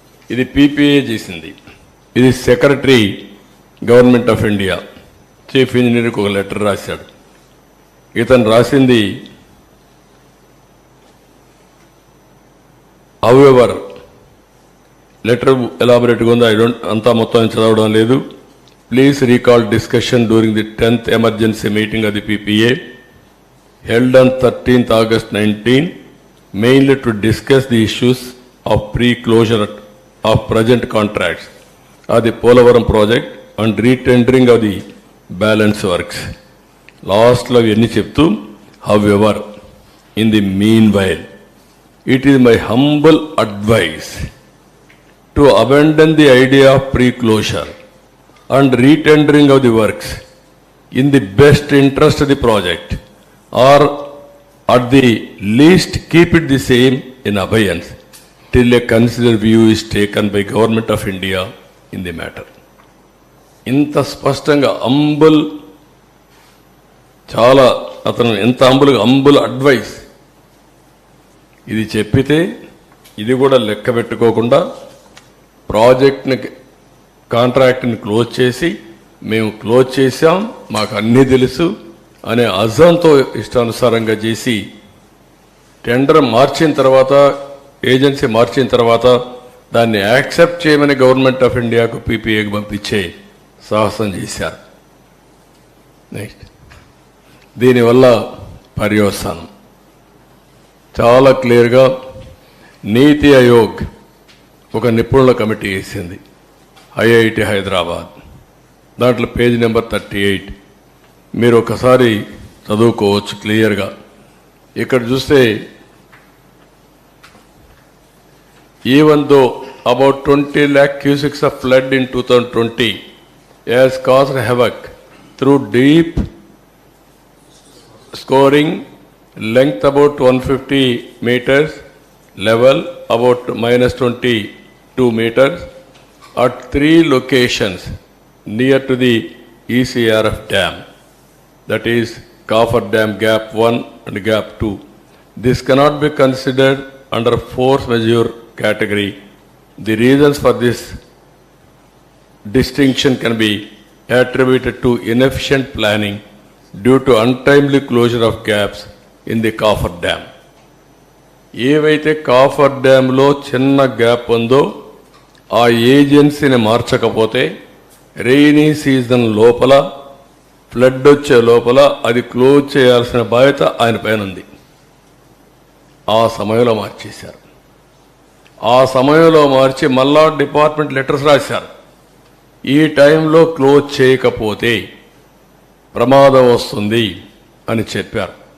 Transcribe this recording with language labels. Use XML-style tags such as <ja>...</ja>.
<te>ఇది పీపీఏ చేసింది. ఇది secretary government of India chief ఇంజనీర్కి ఒక లెటర్ రాశాడు. ఇతను రాసింది హౌఎవర్ లెటర్ ఎలాబొరేట్గా ఉందో అంతా మొత్తం చదవడం లేదు.</te> <en>Please recall discussion during the 10th emergency meeting of the PPA held on 13th August 19, mainly to discuss the issues of pre-closure of present contracts of the Polavaram project and retendering of the balance works.</en> <te>Last lo enni cheptu,</te> <en>however, in the meanwhile, it is my humble advice to abandon the idea of pre-closure and retendering of the works in the best interest of the project, or at the least keep it the same in abeyance till a considered view is taken by Government of India in the matter.</en> <te>ఇంత స్పష్టంగా అంబుల్, చాలా అతను ఎంత అంబుల్ advice ఇది చెప్పితే ఇది కూడా లెక్క పెట్టుకోకుండా ప్రాజెక్ట్ని కాంట్రాక్ట్ని క్లోజ్ చేసి మేము క్లోజ్ చేశాం, మాకు అన్నీ తెలుసు అనే అజంతో ఇష్టానుసారంగా చేసి టెండర్ మార్చిన తర్వాత, ఏజెన్సీ మార్చిన తర్వాత దాన్ని యాక్సెప్ట్ చేయమని గవర్నమెంట్ ఆఫ్ ఇండియాకు పీపీఏకి పంపించే సాహసం చేశారు. నెక్స్ట్, దీనివల్ల పర్యవసానం చాలా క్లియర్గా నీతి ఆయోగ్ ఒక నిపుణుల కమిటీ వేసింది, ఐఐటి హైదరాబాద్. దాంట్లో పేజ్ నెంబర్ 38 మీరు ఒకసారి చదువుకోవచ్చు క్లియర్గా. ఇక్కడ చూస్తే</te> <en>Even though about 20 lakh cubics of flood in 2020 has caused havoc through deep scoring, length about 150 meters, level about -22 meters at 3 locations near to the ECRF dam. That is Coffer Dam Gap 1 and Gap 2. This cannot be considered under force majeure category. The reasons for this distinction can be attributed to inefficient planning due to untimely closure of gaps in the Coffer Dam.</en> <te>ఏవైతే copper డ్యాంలో చిన్న gap ఉందో ఆ ఏజెన్సీని మార్చకపోతే rainy season లోపల, flood వచ్చే లోపల అది close చేయాల్సిన బాధ్యత ఆయన పైన ఉంది. ఆ సమయంలో మార్చేశారు. ఆ సమయంలో మార్చి మళ్ళా డిపార్ట్మెంట్ లెటర్స్ రాశారు, ఈ టైంలో క్లోజ్ చేయకపోతే ప్రమాదం వస్తుంది అని చెప్పారు.</te>